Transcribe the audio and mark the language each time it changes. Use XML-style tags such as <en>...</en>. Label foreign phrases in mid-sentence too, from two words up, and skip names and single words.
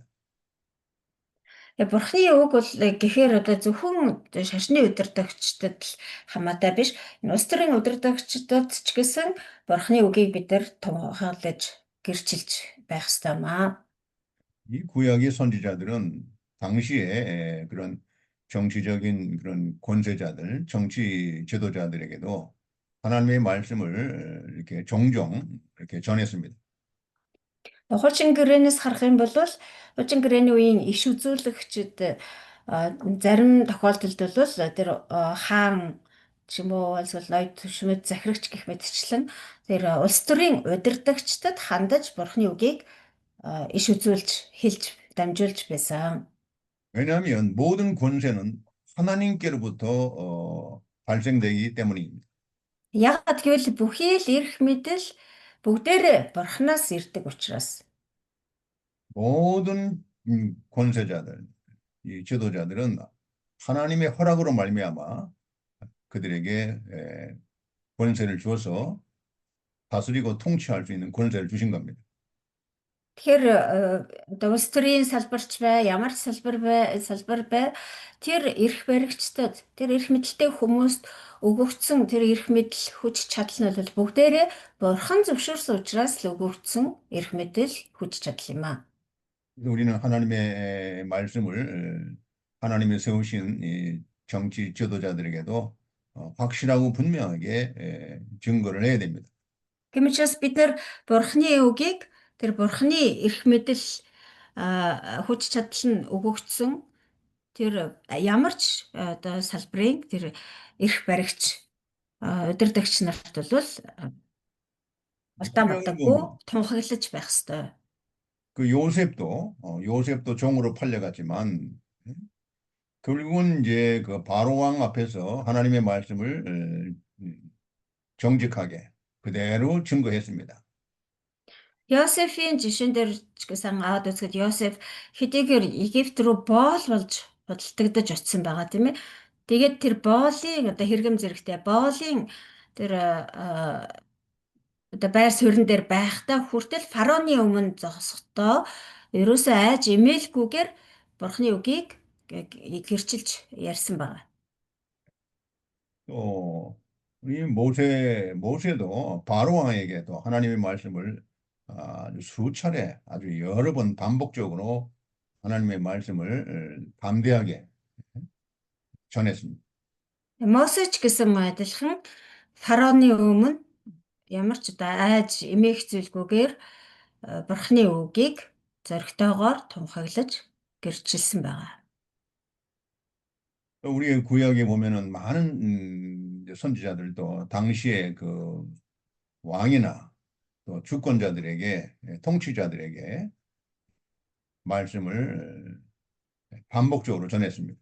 <mn>Бурхны үг бол гэхээр одоо зөвхөн шашны удирдагчдад хамаатай биш. Энэ улс төрийн удирдагчдад ч гэсэн Бурхны үгийг бид нар тунхаглаж гэрчилж байх ёстой маа.</mn> <ko>이 구약의 선지자들은 당시에 그런 정치적인 그런 권세자들, 정치 지도자들에게도 하나님의 말씀을 이렇게 종종 이렇게 전했습니다.</ko> <mn>Хуучин гэрээнээс харах юм бол хуучин гэрээний үеийн иш үзүүлэгчид зарим тохиолдолд бол тэр хаан ч юм уу эсвэл ноёд төшмөд захирагч гэх мэтчлэн тэр улс төрийн удирдагчдад хандаж бурхны үгийг иш үзүүлж хэлж дамжуулж байсан.</mn> <ko>왜냐하면 모든 권세는 하나님께로부터 발생되기 때문입니다.</ko> <mn>Яг гэвэл бүхий л эрх мэдэл бүгдээрээ бурхнаас ирдэг учраас.</mn> <ko>모든 권세자들, 이 지도자들은 하나님의 허락으로 말미암아 그들에게 권세를 주어서 다스리고 통치할 수 있는 권세를 주신 겁니다.</ko> <mn>Тэгэхээр одоо улс төрийн салбарч бай, ямар ч салбар бай тэр эрх баригчдад тэр эрх мэдэлтэй хүмүүст өгөгдсөн тэр эрх мэдэл хүч чадал нь бол бүгдээрээ бурхан зөвшөөрсөн учраас л өгөгдсөн эрх мэдэл хүч чадал юм аа.</mn> <ko>그래서 우리는 하나님의 말씀을 하나님이 세우신 이 정치 지도자들에게도 확실하고 분명하게 증거를 해야 됩니다.</ko> <mn>Гэмчээс бид нар бурхны үгийг тэр бурхны эрх мэдэл хүч чадал нь өгөгдсөн тэр ямар ч одоо салбарын тэр эрх баригч удирдагч нарт бол алдаа</mn> <ko>분명히</ko> <mn>мартаггүй</mn> <ko>보면</ko> <mn>тунхаглаж байх ёстой.</mn> <ko>그 요셉도 종으로 팔려갔지만 결국은 이제 그 바로 왕 앞에서 하나님의 말씀을 정직하게 그대로 증거했습니다.</ko> <mn>Йосефийн жишээн дээр ч гэсэн аваад үзэхэд Йосеф хэдийгээр Египт рүү боол болж худалдагдаж очсон байгаа тийм ээ. Тэгээд тэр боолын одоо хэрэгэм зэрэгтэй боолын тэр одоо байр суурин дээр байхдаа хүртэл фараоны өмнө зогсохдоо ерөөсөө айж эмээлгүйгээр бурхны үгийг гэрчилж ярьсан байгаа.</mn> <ko>또 이 모세도 바로 왕에게도 하나님의 말씀을 아주 수차례 아주 여러 번 반복적으로 하나님의 말씀을 담대하게 전했습니다.</ko> <mn>Мосеч гэсэн адилхан фараоны өмнө ямар ч одоо айж эмээх зүйлгүйгээр бурхны үгийг зоригтойгоор тунхаглаж гэрчилсэн байгаа.</mn> <ko>또 우리의 구약에 보면은 많은 이제 선지자들도 당시에 그 왕이나 또 주권자들에게 통치자들에게 말씀을 반복적으로 전했습니다.</ko>